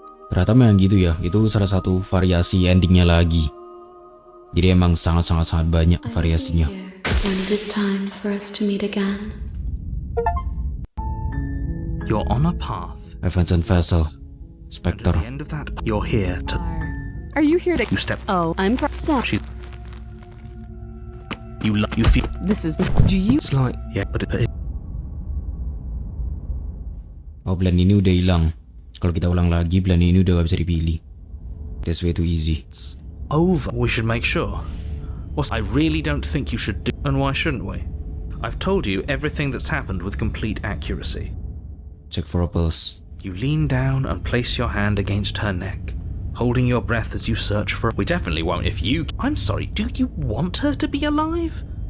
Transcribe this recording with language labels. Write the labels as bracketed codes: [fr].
[id] Ternyata memang gitu ya, itu salah satu variasi endingnya lagi. Jadi emang sangat banyak variasinya. [en] When it is time for us to meet again. You're on a path. Evanescent Vessel. And Spectre. at the end of that, you're here to... Are you here to... You step... Oh, I'm sorry. You feel... This is... Do you... It's like... Yeah, but it... [id] Oh, plan ini udah hilang. Kalau kita ulang lagi, plan ini udah gak bisa dipilih. [en] That's way too easy. over. We should make sure. I really don't think you should do... And why shouldn't we? I've told you everything that's happened with complete accuracy. Check for a pulse. You lean down and place your hand against her neck, holding your breath as you search for... We definitely won't if you... I'm sorry, do you want her to be alive?